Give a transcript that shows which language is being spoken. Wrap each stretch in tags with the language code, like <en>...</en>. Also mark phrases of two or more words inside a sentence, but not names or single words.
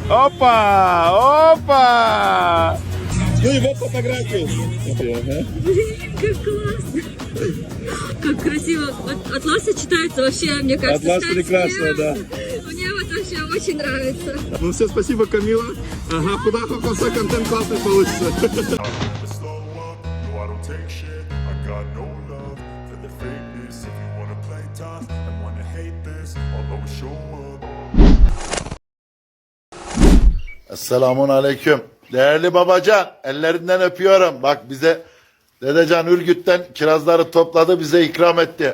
<ru>Опа, опа. Ну и вот фотографии. Ага. Как классно. Как красиво. Атлас сочетается вообще, мне кажется. Атлас прекрасно, да. Мне вот вообще очень нравится. Ну все, спасибо, Камила. Ага, куда хохласа, контент классный получится.</ru> <tr>Esselamun aleyküm. Değerli babacan, ellerinden öpüyorum. Bak bize Dedecan Ürgüp'ten kirazları topladı, bize ikram etti.</tr>